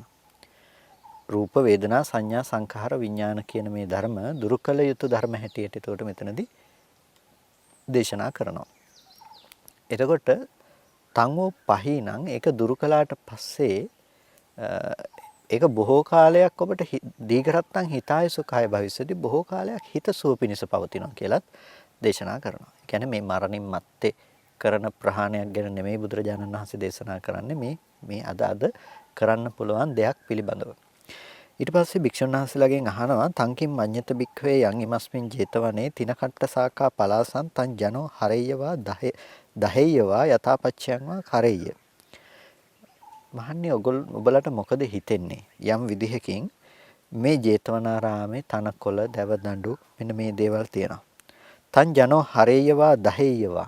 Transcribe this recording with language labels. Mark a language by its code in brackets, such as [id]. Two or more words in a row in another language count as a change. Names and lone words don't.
[si] රූප, වේදනා, සංඥා, සංඛාර, විඥාන කියන මේ ධර්ම දුරු කළ යුතු ධර්ම හැටියට එතකොට මෙතනදී දේශනා කරනවා. එතකොට [pi] තංගෝ පහිනං [si] ඒක දුරු කළාට පස්සේ ඒක බොහෝ කාලයක් ඔබට [pi] දීඝරත්තං හිතාය සුඛාය භවිස්සති. [si] බොහෝ කාලයක් හිත සුව පිණිස පවතිනවා කියලත් දේශනා කරනවා. ඒ කියන්නේ මේ මරණින් මත්තේ කරන ප්‍රහාණයක් ගැන නෙමෙයි බුදුරජාණන් වහන්සේ දේශනා කරන්නේ මේ අද කරන්න පුළුවන් දෙයක් පිළිබඳව. ඊට පස්සේ භික්ෂුන් වහන්සේලාගෙන් අහනවා [pi] තංකින් මඤ්ඤත භික්ඛවේ යං ඉමස්මින් 제තවනේ තිනකට්ට සාකා පලාසං තං ජනෝ හරෙය්‍යවා දහෙය්‍යවා යථාපච්චයන් වා කරෙය්‍ය. [si] මහන්නේ ඔබලට මොකද හිතෙන්නේ? යම් විදිහකින් මේ 제තවනාරාමේ තනකොළ, දැව දඬු මෙන්න මේ දේවල් තියෙනවා. [pi] තන් ජනෝ හරේයවා දහේයවා.